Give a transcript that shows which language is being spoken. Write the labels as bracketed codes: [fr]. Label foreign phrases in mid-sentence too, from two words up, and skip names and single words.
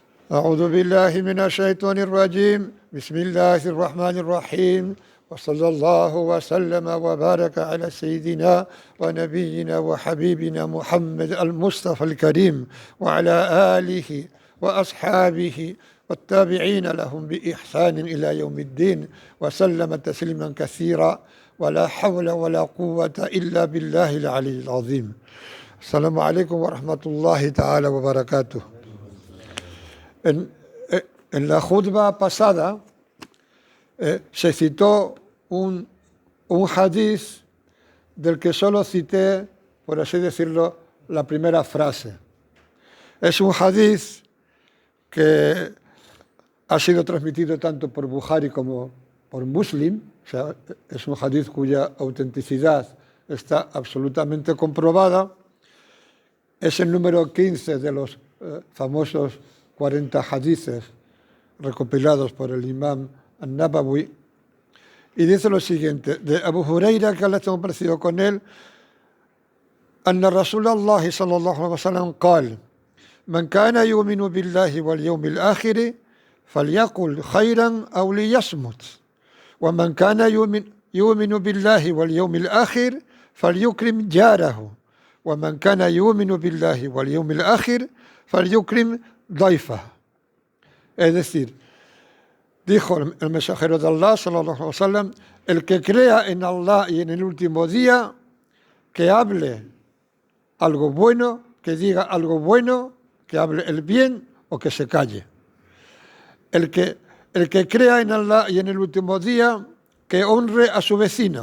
[ar] أعوذ بالله من الشيطان الرجيم بسم الله الرحمن الرحيم وصلى الله وسلم وبارك على سيدنا ونبينا وحبيبنا محمد المصطفى الكريم وعلى آله وأصحابه والتابعين لهم بإحسان إلى يوم الدين وسلم تسليما كثيرا ولا حول ولا قوة إلا بالله العلي العظيم. السلام عليكم ورحمة الله تعالى وبركاته. [es] En la khutba pasada se citó un hadith del que solo cité, por así decirlo, la primera frase. Es un hadith que ha sido transmitido tanto por Bukhari como por Muslim, o sea, es un hadith cuya autenticidad está absolutamente comprobada. Es el número 15 de los famosos 40 hadiths recopilados por el imam An-Nabawi, y dice lo siguiente: de Abu Huraira, que Allah está complacido con él, [ar] أن رسول الله صلى الله عليه وسلم قال من كان يؤمن بالله واليوم الآخر فليقل خيرا أو ليصمت ومن كان يؤمن بالله واليوم الآخر فليكرم جاره ومن كان يؤمن بالله واليوم الآخر فليكرم ضيفه. [es] Es decir, dijo el mensajero de Allah, [ar] صلى الله عليه وسلم, [es] el que crea en Allah y en el último día, que hable algo bueno, que diga algo bueno, que hable el bien o que se calle. El que crea en Allah y en el último día, que honre a su vecino.